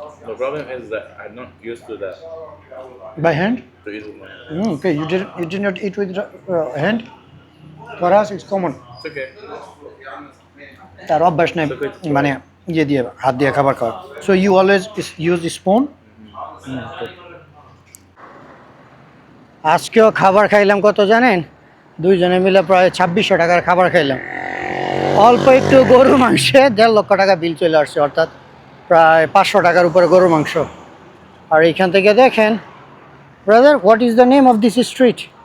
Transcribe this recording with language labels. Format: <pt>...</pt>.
<en>The problem is that I'm not used to that. By hand? To eat with my hand. Okay, you did not eat with hand? For us it's common. It's okay.</en> <bn>তার অভ্যাস নেই মানে ইয়ে দিয়ে হাত দিয়ে খাবার খাওয়া।</bn> <en>So you always use the spoon?</en> <bn>আজকেও খাবার খাইলাম কত জানেন, দুইজনে মিলে প্রায় 2600 টাকার খাবার খাইলাম। অল্প একটু গরু মাংসে 1.5 লক্ষ টাকা বিল চলে আসছে, অর্থাৎ প্রায় 500 টাকার উপরে গরু মাংস। আর এইখান থেকে দেখেন,</bn> <en>Brother, what is the name of this street?</en>